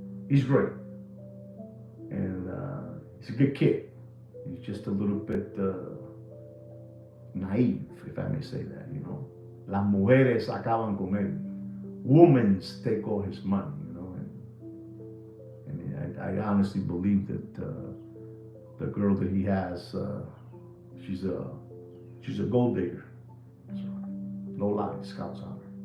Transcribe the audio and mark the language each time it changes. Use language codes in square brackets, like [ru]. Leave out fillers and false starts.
[en] He's great, and he's a good kid. He's just a little bit naive, if I may say that. [es] Las mujeres acaban con él. [en] Women take all his money. And I honestly believe that the girl that he has, she's a gold digger. So, no lie, Scouts on her.